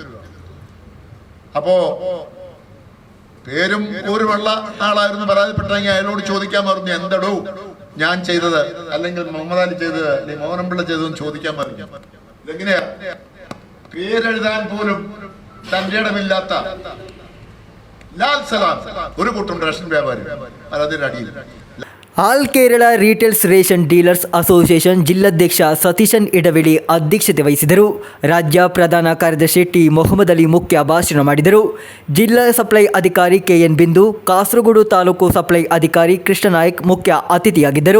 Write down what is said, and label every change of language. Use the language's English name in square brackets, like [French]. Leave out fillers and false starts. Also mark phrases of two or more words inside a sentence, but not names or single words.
[Malayalam] അപ്പോ പേരും ഊരുമുള്ള ആളായിരുന്നു പരാതിപ്പെട്ടെങ്കിൽ അയാളോട് ചോദിക്കാൻ പറഞ്ഞു, എന്തടോ ഞാൻ ചെയ്തത്, അല്ലെങ്കിൽ മുഹമ്മദ് അലി ചെയ്തത്, അല്ലെങ്കിൽ മോഹനപിള്ള ചെയ്തതെന്ന് ചോദിക്കാൻ പറഞ്ഞു. ഇതെങ്ങനെയാ? പേരെഴുതാൻ പോലും തന്റെ ഇടമില്ലാത്ത ലാൽ സലാം ഒരു കൂട്ടം റേഷൻ വ്യാപാരി പരാതിയുടെ അടിയിൽ. [Kannada] ಆಲ್ ಕೇರಳ ರಿಟೇಲ್ಸ್ ರೇಷನ್ ಡೀಲರ್ಸ್ ಅಸೋಸಿಯೇಷನ್ ಜಿಲ್ಲಾಧ್ಯಕ್ಷ ಸತೀಶನ್ ಇಡವಿಳಿ ಅಧ್ಯಕ್ಷತೆ ವಹಿಸಿದರು. ರಾಜ್ಯ ಪ್ರಧಾನ ಕಾರ್ಯದರ್ಶಿ ಟಿ ಮೊಹಮ್ಮದ್ ಅಲಿ ಮುಖ್ಯ ಭಾಷಣ ಮಾಡಿದರು. ಜಿಲ್ಲಾ ಸಪ್ಲೈ ಅಧಿಕಾರಿ ಕೆಎನ್ ಬಿಂದು, ಕಾಸರಗೋಡು ತಾಲೂಕು ಸಪ್ಲೈ ಅಧಿಕಾರಿ ಕೃಷ್ಣ ನಾಯಕ್ ಮುಖ್ಯ ಅತಿಥಿಯಾಗಿದ್ದರು.